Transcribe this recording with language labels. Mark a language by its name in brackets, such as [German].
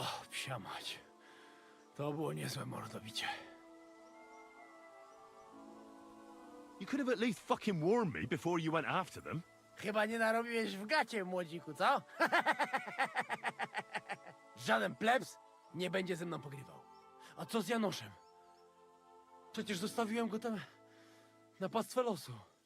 [Polish] Cia mać. To było niezłe mordobicie. [English] You could have at least fucking warned me before you went after them. [Polish] Chyba nie narobiłeś w gacie, młodziku, co? Żaden plebs nie będzie ze mną pogrywał. A co z Janoszem? Przecież zostawiłem go tam na pastwę losu.